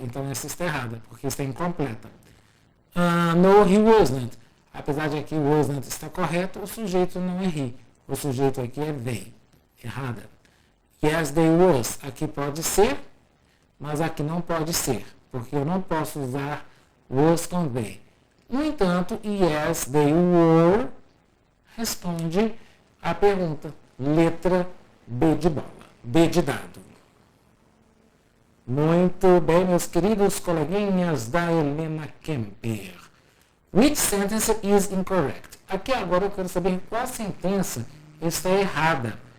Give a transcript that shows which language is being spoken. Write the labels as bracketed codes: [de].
[pt] Então essa está errada, porque está incompleta. [en] No, he wasn't. [pt] Apesar de aqui wasn't estar correto, o sujeito não é he. O sujeito aqui é they. Errada. [en] Yes, they was. [pt] Aqui pode ser, mas aqui não pode ser, porque eu não posso usar was com they. No entanto, [en] yes, they were [pt] responde a pergunta. letra B de bola, D de dado. Muito bem, meus queridos coleguinhas da Helena Kemper. [en] Which sentence is incorrect? [pt] Aqui agora eu quero saber qual sentença está errada.